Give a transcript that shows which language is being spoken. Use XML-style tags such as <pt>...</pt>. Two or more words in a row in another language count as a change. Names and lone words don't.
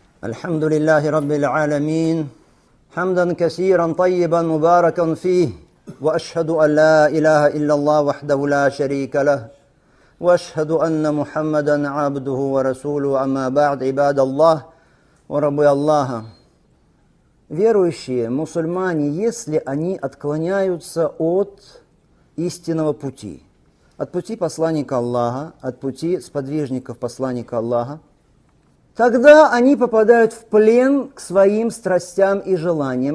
<ar>الحمد لله رب العالمين حمدا كثيرا طيبا مباركا فيه وأشهد أن لا إله إلا الله وحده لا شريك له وأشهد أن محمدا عبده ورسوله أما بعد عباد الله وربي الله.</ar> <ru>Верующие, мусульмане, если они отклоняются от истинного пути, от пути посланника Аллаха, от пути сподвижников посланника Аллаха, тогда они попадают в плен к своим страстям и желаниям.</ru>